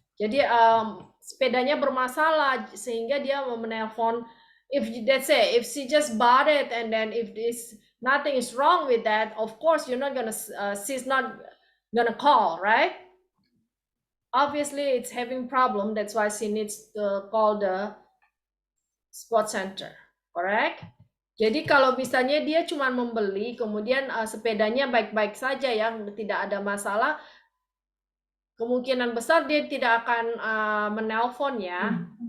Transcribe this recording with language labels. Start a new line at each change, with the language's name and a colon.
Indonesian: Jadi sepedanya bermasalah sehingga dia mau menelpon.
English: If let's say if she just bought it and then if nothing is wrong with that, of course you're not gonna she's not gonna call, right? Obviously it's having problem. That's why she needs to call the Sports Center. Correct?
Indonesian: Jadi kalau misalnya dia cuma membeli kemudian sepedanya baik-baik saja yang tidak ada masalah, kemungkinan besar dia tidak akan menelpon ya.